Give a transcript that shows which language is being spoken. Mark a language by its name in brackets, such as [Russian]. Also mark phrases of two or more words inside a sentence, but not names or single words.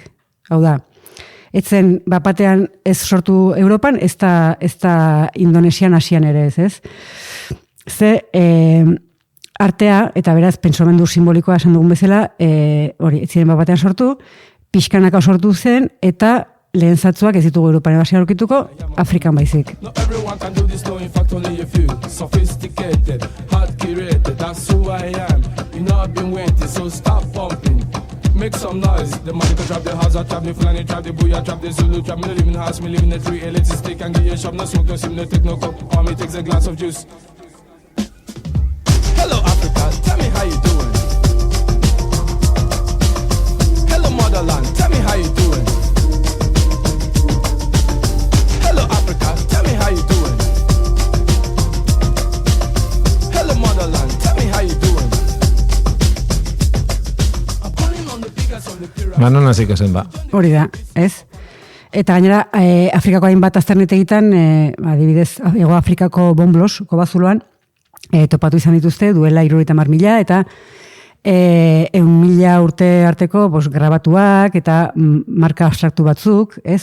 [Basque] Hau da, etzen bapatean ez sortu Europan, ez da Indonesian Asian ere ez. Ze artea, eta beraz pentsamendu simbolikoa esan dugun bezala, hori, ez ziren bapatean sortu, pixkanaka sortu zen, eta lehen zatzuak ez ditugu Europan ebasia aurkituko, Afrikan baizik. [English] Make some noise. The money can trap the house, I trap the Fulani, trap the Booyah, trap the Zulu, trap me live in the house, me live in the tree, elitist stick and get your shop, no smoke, no sim, no take no cup, or me takes a glass of juice. Hello Africa, tell me how you doing. Hello motherland, tell me how you doing. Hello Africa, tell me how you doing. Hello motherland, tell me how you doing. [Basque] Manon hasiko zen ba. Hori da, ez? Eta gainera, Afrikako hainbat azternet egiten, adibidez, Ego Afrikako Bomblos, kobazuloan, topatu izan dituzte, duela 70.000, eta 1.000 urte arteko grabatuak, eta marka abstraktu batzuk, ez?